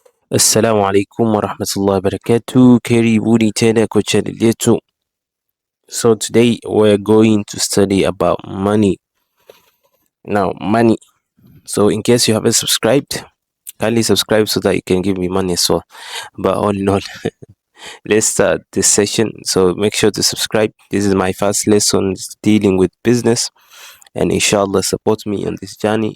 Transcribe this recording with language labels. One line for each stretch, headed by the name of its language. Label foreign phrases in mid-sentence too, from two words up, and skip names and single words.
Arabic: السلام عليكم ورحمة الله وبركاته.
Swahili: Karibuni tena kwa channel yetu.
English: So today we're going to study about money. Now money. So in case you haven't subscribed, kindly subscribe so that you can give me money as well. But all in all, let's start this session. So make sure to subscribe. This is my first lesson dealing with business, and inshallah support me on this journey.